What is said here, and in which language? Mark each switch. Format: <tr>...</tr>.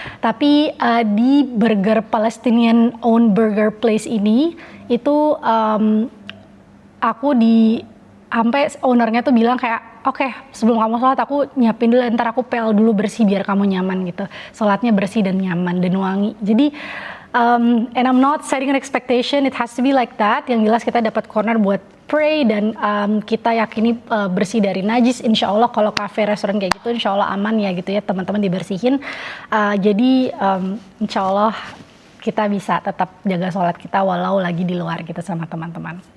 <id>Tapi di burger</id> <en>Palestinian owned burger place</en> <id>ini itu aku sampai ownernya tuh bilang kayak, oke, sebelum kamu sholat aku nyiapin dulu, ntar aku pel dulu bersih biar kamu nyaman gitu. Sholatnya bersih dan nyaman dan wangi. Jadi</id> <en>And I'm not setting an expectation, it has to be like that.</en> <id>Yang jelas kita dapat corner buat pray dan kita yakini bersih dari najis. Insya Allah kalau kafe restoran kayak gitu insya Allah aman ya gitu ya, teman-teman dibersihin. Jadi insya Allah kita bisa tetap jaga sholat kita walau lagi di luar gitu sama teman-teman.</id>